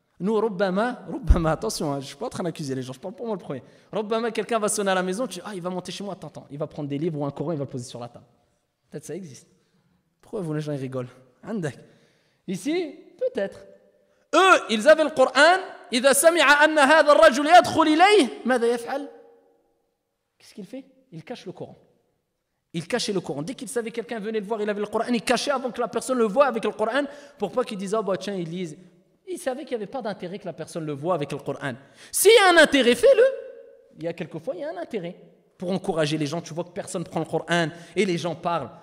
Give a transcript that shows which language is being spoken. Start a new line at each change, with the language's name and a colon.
French: Nous, rubbama, attention, je ne suis pas en train d'accuser les gens, je parle pour moi le premier. Rubbama, quelqu'un va sonner à la maison, tu dis, il va monter chez moi, attends, il va prendre des livres ou un Coran, il va le poser sur la table. Peut-être ça existe. Pourquoi vous les gens ils rigolent? Ici, peut-être. Eux, ils avaient le Coran,
Arabic: إذا سمع أن هذا الرجل يدخل إليه ماذا يفعل?
French: Qu'est-ce qu'il fait? Il cache le Coran. Il cachait le Coran. Dès qu'il savait que quelqu'un venait le voir, il avait le Coran, il cachait avant que la personne le voie avec le Coran pour pas qu'il dise, tiens, il lise. Il savait qu'il n'y avait pas d'intérêt que la personne le voie avec le Coran. S'il y a un intérêt, fais-le. Il y a quelquefois, il y a un intérêt pour encourager les gens. Tu vois que personne ne prend le Coran et les gens parlent.